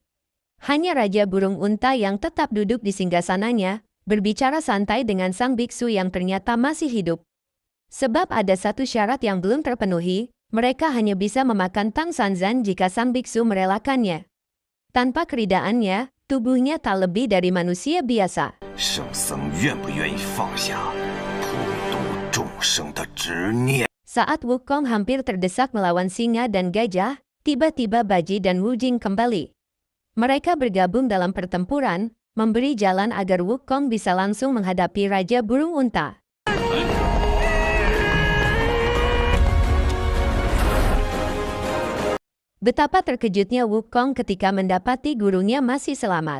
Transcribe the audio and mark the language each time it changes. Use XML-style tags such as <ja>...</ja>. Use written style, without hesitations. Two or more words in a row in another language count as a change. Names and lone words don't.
<id>Hanya Raja Burung Unta yang tetap duduk di singgasananya, berbicara santai dengan sang biksu yang ternyata masih hidup. Sebab ada satu syarat yang belum terpenuhi, mereka hanya bisa memakan Tang Sanzan jika sang biksu merelakannya. Tanpa keridaannya, tubuhnya tak lebih dari manusia biasa.</id> <zh>圣僧愿不愿意放下普度众生的执念？</zh> <id>Saat Wukong hampir terdesak melawan singa dan gajah, tiba-tiba Baji dan Wu Jing kembali. Mereka bergabung dalam pertempuran, memberi jalan agar Wukong bisa langsung menghadapi Raja Burung Unta. Betapa terkejutnya Wukong ketika mendapati gurunya masih selamat.</id>